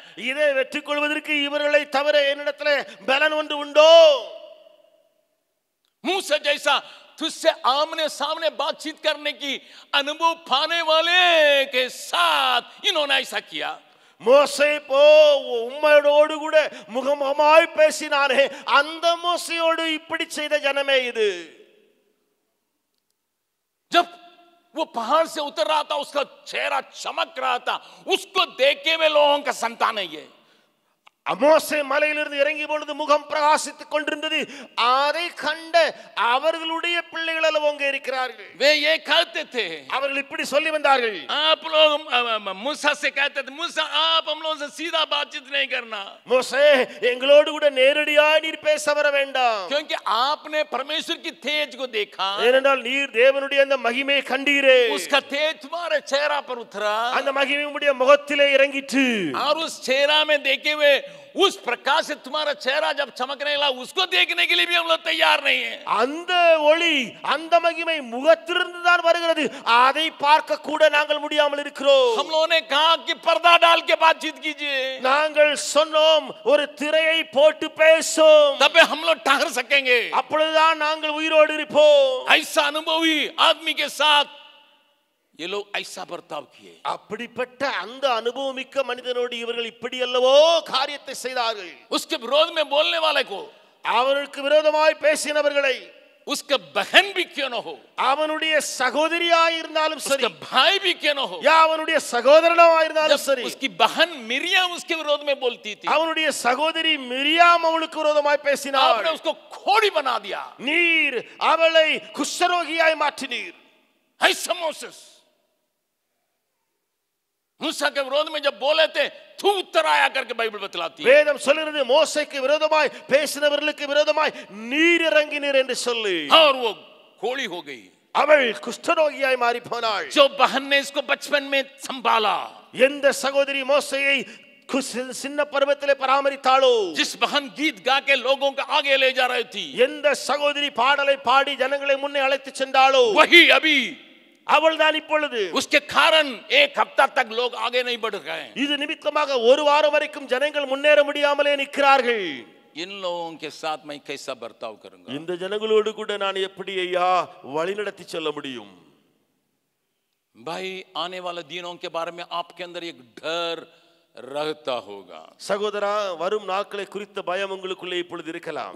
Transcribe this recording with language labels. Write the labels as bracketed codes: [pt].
[ta] இதை வெற்றி கொள்வதற்கு இவர்களை தவிர என்னிடத்தில் பலன் ஒன்று உண்டோ? [hi] मूसा जैसा तुझसे आमने सामने बातचीत करने की अनुभव पाने वाले के साथ इन्होंने ऐसा किया. [ta] மோசே போ உம்மோடு கூட முகமுகமாய் பேசினானே அந்த மோசையோடு இப்படி செய்த ஜனமே இது. [hi] जब वो पहाड़ से उतर रहा था, उसका चेहरा चमक रहा था, उसको देख के वे लोगों का संतान है ये. [ta] மோசே மலையிலிருந்து இறங்கிய பொழுது முகம் பிரகாசித்துக் கொண்டிருந்தது. அதை கண்ட அவர்களுடைய பிள்ளைகள் எல்லாம் அங்கே இருக்கிறார்கள். [hi] वे ये कहते थे, [ta] அவர்கள் இப்படி சொல்லி வந்தார்கள், [hi] आप लोग मूसा से कहते थे, मूसा आप हम लोगों से सीधा बातचीत नहीं करना, [ta] மோசே எங்களோடு கூட நேரடியாக நீர் பேச வர வேண்டாம். [hi] क्योंकि आपने परमेश्वर की तेज को देखा, [ta] ஏனென்றால் நீர் தேவனுடைய அந்த மகிமையை கண்டீரே. [hi] उसका तेज तुम्हारे चेहरा पर उतरा, [ta] அந்த மகிமை உம்முடைய முகத்திலே இறங்கிற்று. [hi] और उस चेहरा में देखे हुए उस प्रकाश से तुम्हारा चेहरा जब चमकने लगा, उसको देखने के लिए भी हम लोग तैयार नहीं है. [ta] அந்த ஒளி அந்த மகிமை முகத்திலிருந்து தான் வருகிறது. அதை பார்க்க கூட நாங்கள் முடியாமல் இருக்கிறோம். [hi] हम लोगों ने कहा कि पर्दा डाल के बातचीत कीजिए, [ta] நாங்கள் சொன்னோம் ஒரு திரையை போட்டு பேசும், [hi] तब हम लोग ठहर सकेंगे. [ta] அப்பொழுதுதான் நாங்கள் உயிரோடு இருப்போம். [hi] ऐसा अनुभवी आदमी के साथ ये लोग ऐसा बर्ताव किए. [ta] அப்படிப்பட்ட அந்த அனுபவமிக்க மனிதனோடு இவர்கள் இப்படி அல்லவோ காரியத்தை செய்தார்கள். [hi] उसके विरोध में बोलने वाले को, [ta] அவருக்கு விரோதமாய் பேசினவர்களை, [hi] उसका बहन भी क्यों न हो, [ta] அவனுடைய சகோதரியாய் இருந்தாலும் சரி, [hi] उसका भाई भी क्यों न हो, [ta] யா அவனுடைய சகோதரனாய் இருந்தாலும் சரி, [hi] उसकी बहन मिरियम उसके विरोध में बोलती थी, [ta] அவனுடைய சகோதரி மிரியாம் அவளுக்கு விரோதமாய் பேசினாள். [hi] आपने उसको खोड़ी बना दिया. [ta] நீர் அவளை குஷ்டரோகியாய் மாற்றினீர். [hi] ऐसा मोसेस मूसा के विरोध में जब बोले थे, तू उत्तर आया करके बाइबल बतलाती है. [ta] வேதம் சொல்கிறது மோசேக்கு விரோதமாய் பேசினவர்களுக்கு விரோதமாய் நீர் இறங்கினீர் என்று சொல்லி, [hi] और वो खोड़ी हो गई. [ta] அவள் குஷ்டரோகியாய் மாறி போனாள். [hi] जो बहन ने इसको बचपन में संभाला, [ta] எந்த சகோதரி மோசேயை சின்ன பருவத்திலே பராமரித்தாளோ, [hi] जिस बहन गीत गा के लोगों को आगे ले जा रही थी, [ta] எந்த சகோதரி பாடலை பாடி ஜனங்களை முன்னே அழைத்து சென்றாளோ, [hi] वही अभी [ta] அவள்தான் இப்பொழுது. [hi] उसके कारण एक हफ्ता तक लोग आगे नहीं बढ़ गए. [ta] இது நிமித்தமாக ஒரு வாரம் வரைக்கும் ஜனங்கள் முன்னேற முடியாமலே நிற்கிறார்கள். [hi] इन लोगों के साथ मैं कैसा बर्ताव करूंगा? [ta] இந்த ஜனங்களோடு கூட நான் எப்படி ஐயா வழிநடத்தி செல்ல முடியும்? [hi] भाई, आने वाले दिनों के बारे में आपके अंदर एक डर रहता होगा. [ta] சகோதரா, வரும் நாட்களை குறித்த பயம் உங்களுக்குள்ளே இப்பொழுது இருக்கலாம்.